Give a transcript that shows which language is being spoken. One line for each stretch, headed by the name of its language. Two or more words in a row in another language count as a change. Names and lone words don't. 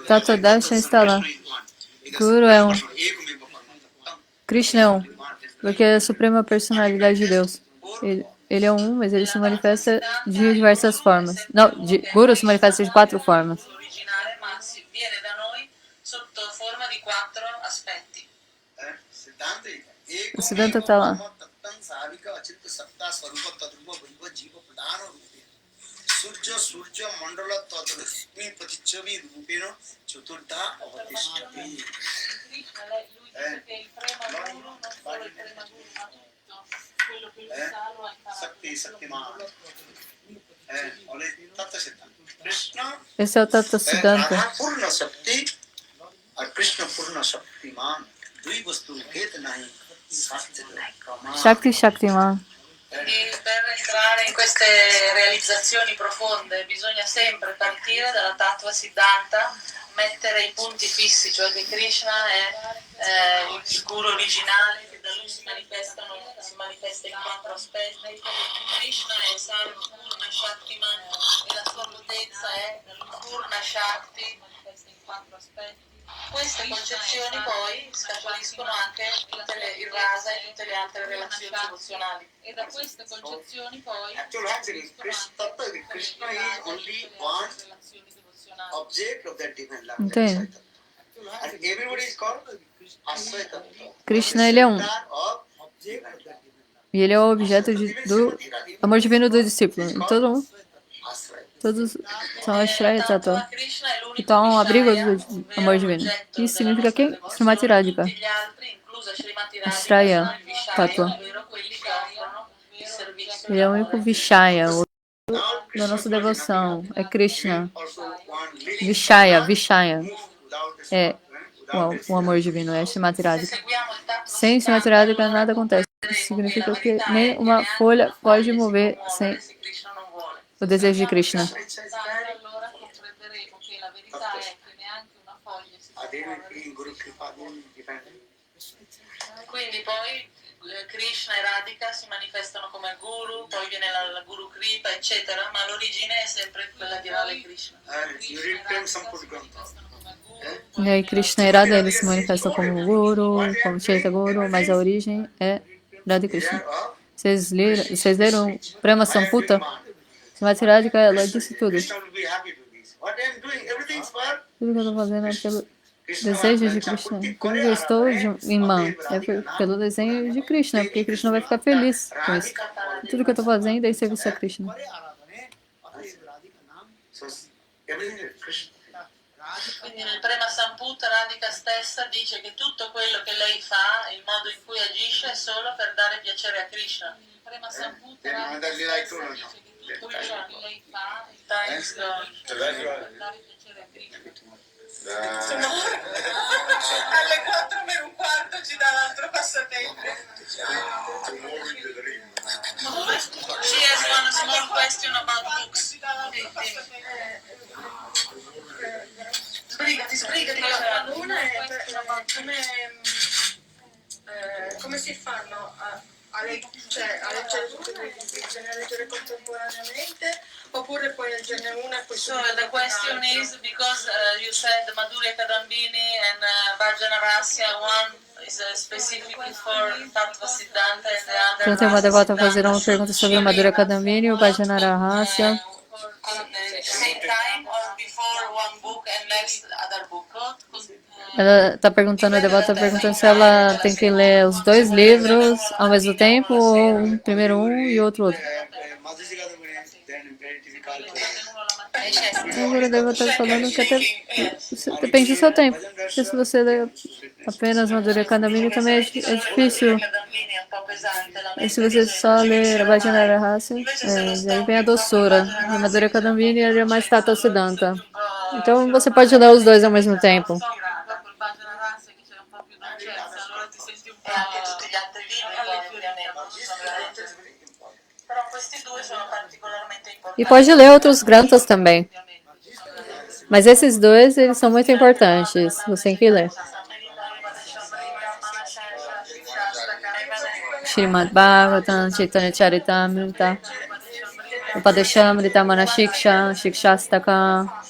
Portuguese: Tattva Darshan está lá. Guru é um. Krishna é um. Porque é a suprema personalidade de Deus. Ele é um, mas ele se manifesta de diversas formas. Não, Guru se manifesta de 4 formas.
Italian: Originale, ma si viene da noi sotto forma di 4 aspetti.
Portuguese: O Siddhanta está lá.
Sanskrit: Surja Surja Mandala Tadrusmi Patichavi Rupeno Chaturtha Avatishtati. Sakti Saktiman.
Portuguese: Tattva Siddhanta. Krishna Esse é o Tattva Siddhanta.
Bangla: Radha Purna Sakti আর কৃষ্ণ পূর্ণ শক্তিমান দুই বস্তু ভেদ নাহি শাস্ত্র প্রমাণ
Sanskrit: Shakti Shaktiman.
Italian: E per entrare in queste realizzazioni profonde bisogna sempre partire dalla Tattva Siddhanta, mettere i punti fissi, cioè che Krishna è il guru originale, che da lui si manifesta in 4 aspetti. Krishna è Sarva Purna Shaktiman e la sua potenza è Purna Shakti, manifesta in 4 aspetti. Queste concezioni poi scaturiscono anche il rasa e tutte le altre relazioni devozionali. E da queste concezioni poi
English: actually Krishna is only one object of that divine love.
Portuguese: Entende?
English: And everybody is called Asvaita.
Portuguese: Krishna ele é um. E ele é o objeto do amor divino do discípulo. E todos são Ashraya Tattva, que estão ao abrigo do amor divino. Isso significa quem? Srimati Radhika. Ashraya Tattva. Ele é o único Vishaya, o da nossa devoção. É Krishna. Vishaya, Vishaya. É o amor divino, é Srimati Radhika. Sem Srimati Radhika nada acontece. Isso significa que nem uma folha pode mover sem o desejo de Krishna. Quindi poi Krishna e Radhika si manifestano come guru, poi viene la guru kripa, eccetera, ma l'origine è sempre quella di Radha e Krishna. E aí Krishna e Radha eles se manifestam como Guru, como Chaitanya Guru, mas a origem é Radha e Krishna. Vocês leram Prema Samputa? Srimati Radhika, ela disse tudo. Tudo que eu estou fazendo é Desejo de Krishna. Tudo que eu estou em mão é pelo desenho de Krishna, porque Krishna vai ficar feliz com isso. Tudo que eu estou fazendo é em serviço a Krishna.
English: So everything is Krishna.
Italian: Quindi nel Prema Samputa Radhika stessa dice che tutto quello che lei fa, il modo in cui agisce è solo per dare piacere a Krishna. Nel Prema Samputa Radhika stessa dice che tutto quello che lei fa, il times per dare piacere a Krishna. Alle 4 meno un quarto ci dà l'altro passatempo.
English: She has one small question about books.
Italian: Sbrigati. Una è come si fanno a leggere tutti i libri? Bisogna leggere contemporaneamente oppure puoi leggerne una e poi
English: So the question is because you said Madhurya Kadambini and Bhajana Rasya, one is specifically for Tattva Siddhanta and the other
Portuguese: Então tem uma devota fazendo uma Siddhanta. pergunta sobre Madhurya Kadambini e o Bhajana Rahasya.
English: Same time or before one book and next other book?
Portuguese: Ela está perguntando, a devota está perguntando se ela tem que ler os dois livros ao mesmo tempo, ou primeiro um e outro. Agora a devota está falando que até depende do seu tempo. Porque se você ler apenas Madhurya Kadambini também é difícil. E se você só ler a Bhajana Rahasya, aí vem a doçura. A Madhurya Kadambini é mais Tattva Siddhanta. Então você pode ler os dois ao mesmo tempo.
Italian: E anche tutti gli altri libri ovviamente sono veramente però questi due sono particolarmente importanti.
Portuguese: E pode ler outros granthas também. Mas esses dois, eles são muito importantes. Você tem que ler. Srimad Bhagavatam, Chaitanya Charitamrita, Upadeshamrita, Manashiksha, Shikshastaka.